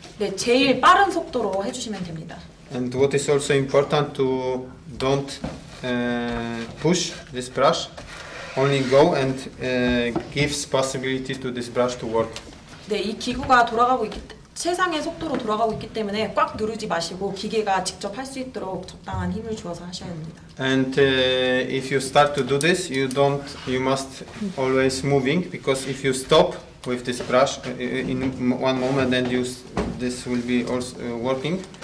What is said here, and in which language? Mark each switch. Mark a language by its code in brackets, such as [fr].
[ko] 네, 제일 빠른 속도로 해주시면 됩니다. [en] And what is also important to don't push this brush. Only go and gives possibility to this brush to work. [ko] 네, 이 기구가 최상의 속도로 돌아가고 있기 때문에 꽉 누르지 마시고 기계가 직접 할 수 있도록 적당한 힘을 주어서 하셔야 합니다. [en] And if you start to do this, you must always moving, because if you stop with this brush in one moment, then this will be also working.